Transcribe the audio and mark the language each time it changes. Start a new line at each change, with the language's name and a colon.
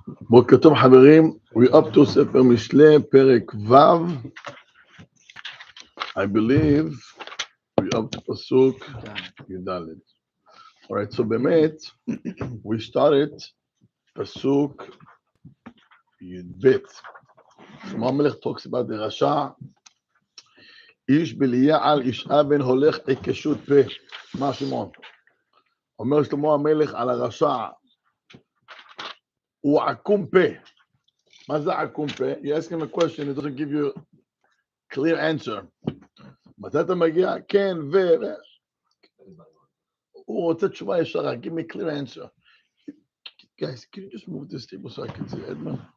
Hebrew: בוקר טוב חברים,
English: we up to
Hebrew: ספר משלי, פרק ו',
English: I believe we up to
Hebrew: פסוק י"ד.
English: Alright, so
Hebrew: באמת,
English: we started פסוק י"ב.
Hebrew: שלמה המלך
English: talks about the
Hebrew: רשע, איש בליעל, איש אבן הולך עיקשות פה. מה שמעון? אומר שלמה המלך על הרשע, הוא עקום פה. מה זה עקום פה?
English: You ask him a question, it doesn't give you a clear answer.
Hebrew: מתי אתה מגיע? כן, הוא רוצה תשובה ישרה,
English: give me a clear answer. Guys, can you just move this table so I can see Edmund?